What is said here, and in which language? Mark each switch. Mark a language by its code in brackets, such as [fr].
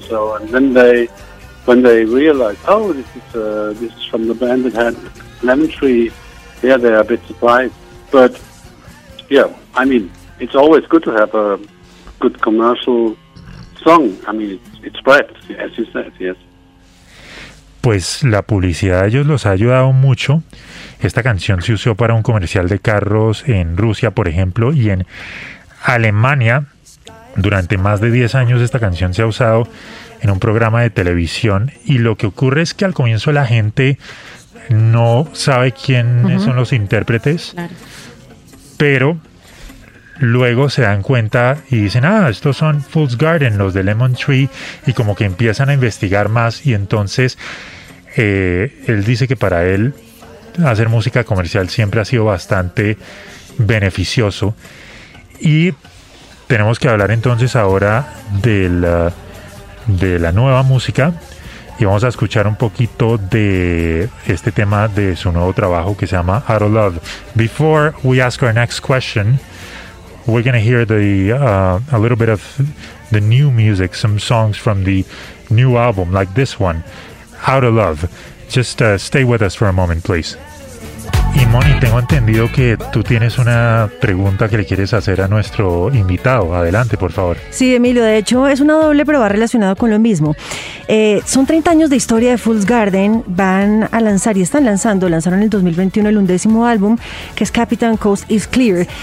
[en] So, and then they, when they realize, oh, this is from the band that had Lemon Tree, yeah, they are a bit surprised. But yeah, I mean, it's always good to have a good commercial song. I mean, it spreads, as you said, yes. [es] Pues la publicidad de ellos los ha ayudado mucho. Esta canción se usó para un comercial de carros en Rusia, por ejemplo, y en Alemania. Durante más de 10 años esta canción se ha usado en un programa de televisión. Y lo que ocurre es que al comienzo la gente no sabe quiénes uh-huh. son los intérpretes, pero luego se dan cuenta y dicen, ah, estos son Fool's Garden, los de Lemon Tree, y como que empiezan a investigar más. Y entonces él dice que para él hacer música comercial siempre ha sido bastante beneficioso. Y tenemos que hablar entonces ahora de la nueva música, y vamos a escuchar un poquito de este tema de su nuevo trabajo que se llama Out of Love. [en] Before we ask our next question, we're going to hear a little bit of the new music, some songs from the new album, like this one, Out of Love. Just stay with us for a moment, please. [es] Y Moni, tengo entendido que tú tienes una pregunta que le quieres hacer a nuestro invitado. Adelante, por favor. Sí, Emilio, de hecho es una doble, pero va relacionado con lo mismo. Son 30 años de historia de Fool's Garden. Van a lanzar y están lanzando, lanzaron en el 2021 el undécimo álbum, que es Capitan Coast is Clear.